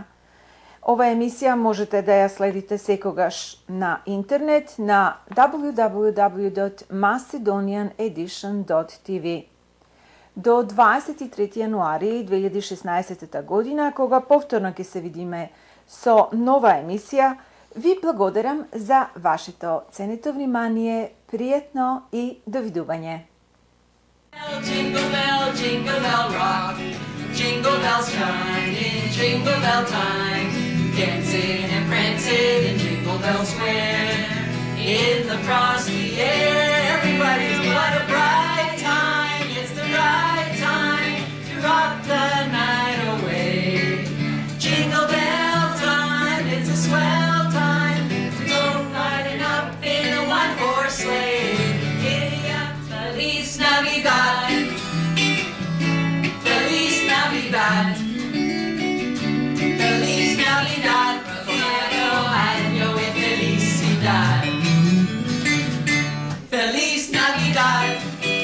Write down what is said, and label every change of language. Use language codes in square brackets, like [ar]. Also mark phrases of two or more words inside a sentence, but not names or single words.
[mk] Ова емисија можете да ја следите секогаш на интернет на www.MacedonianEdition.TV. До 23 јануари 2016 година, кога повторно ќе се видиме со нова емисија, ви благодарам за вашето ценето внимание, пријатно и довидување. [en] Jingle bell, jingle bell rock, jingle bells chime in jingle bell time, dancing and prancing in Jingle Bell Square. In the frosty air, everybody, what a bright time, it's the right time to rock the night away. Jingle bell time, it's a swell time to go riding up in a one-horse sleigh. Giddy up, [es] Feliz Navidad, Feliz Navidad, Feliz Navidad, prospero año y felicidad. Feliz Navidad.